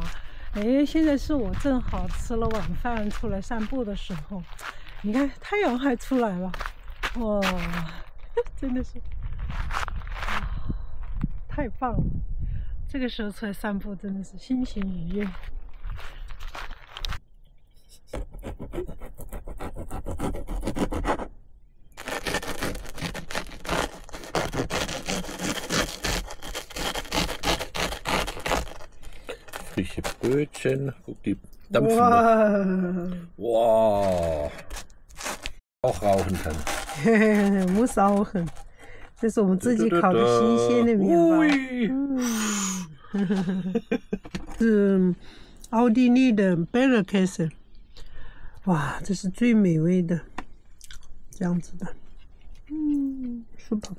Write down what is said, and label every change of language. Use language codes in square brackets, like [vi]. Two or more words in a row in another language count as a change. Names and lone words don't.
[zh] 哎，现在是我正好吃了晚饭出来散步的时候。你看，太阳还出来了，哇，真的是，太棒了！这个时候出来散步真的是心情愉悦。 [de] Frische Brötchen, guck die dampfen. Wow. Auch rauchen kann. Muss rauchen. [zh] 这是我们自己烤的新鲜的面包。是奥地利的贝勒开始。哇，这是最美味的，这样子的。super。